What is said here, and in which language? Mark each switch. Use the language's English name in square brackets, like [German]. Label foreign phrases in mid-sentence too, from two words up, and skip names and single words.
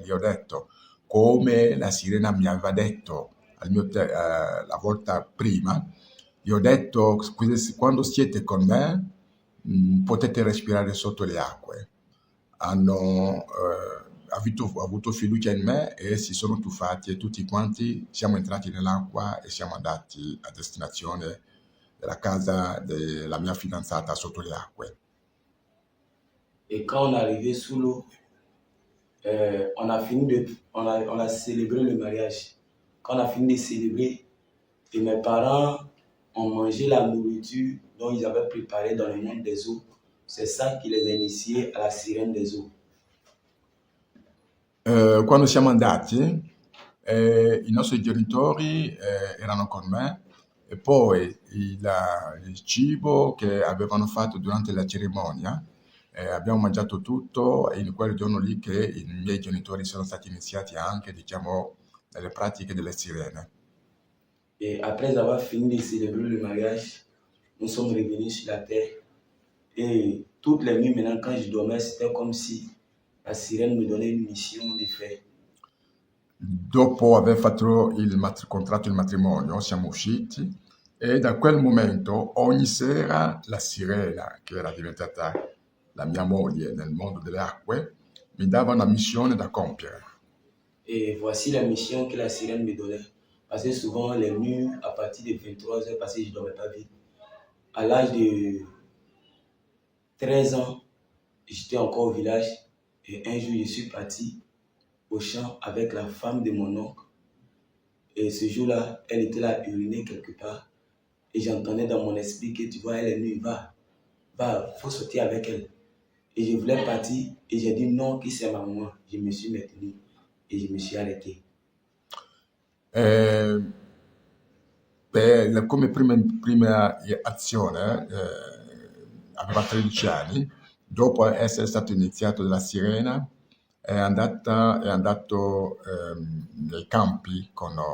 [Italian] Gli ho detto, come la sirena mi aveva detto la volta prima, gli ho detto quando siete con me potete respirare sotto le acque. Hanno avuto fiducia in me e si sono tuffati e tutti quanti siamo entrati nell'acqua e siamo andati a destinazione della casa della mia fidanzata sotto le acque. [French] Et quand on est arrivé sous l'eau, on a célébré le mariage. Quand on a fini de célébrer, et mes parents ont mangé la nourriture dont ils avaient préparé dans le monde des eaux. C'est ça qui les a initiés à la sirène des eaux. [Italian] Quando siamo andati, i nostri genitori erano con me e poi il cibo che avevano fatto durante la cerimonia, abbiamo mangiato tutto e in quel giorno lì che i miei genitori sono stati iniziati anche, diciamo, nelle pratiche delle sirene. [French] Et après avoir fini de célébrer le mariage, nous sommes revenus sur la terre. Et toutes les nuits maintenant, quand je dormais, c'était comme si la sirène me donnait une mission de faire. [Italian] Dopo aver fatto contratto il matrimonio, siamo usciti e da quel momento ogni sera la sirena, che era diventata la mia moglie nel mondo delle acque, mi dava una missione da compiere. [French] Et voici la mission que la sirène me donnait. Parce que souvent, les nuits, à partir de 23 heures, parce que je ne dormais pas vite, à l'âge de 13 ans, j'étais encore au village et un jour, je suis parti au champ avec la femme de mon oncle. Et ce jour-là, elle était là, urinée quelque part. Et j'entendais dans mon esprit que tu vois, elle est nue, va, faut sortir avec elle. Et je voulais partir et j'ai dit non, que c'est maman. Je me suis maintenu et je me suis arrêté. [Italian] Come prima azione, aveva 13 anni, dopo essere stato iniziato dalla sirena, è andato nei campi con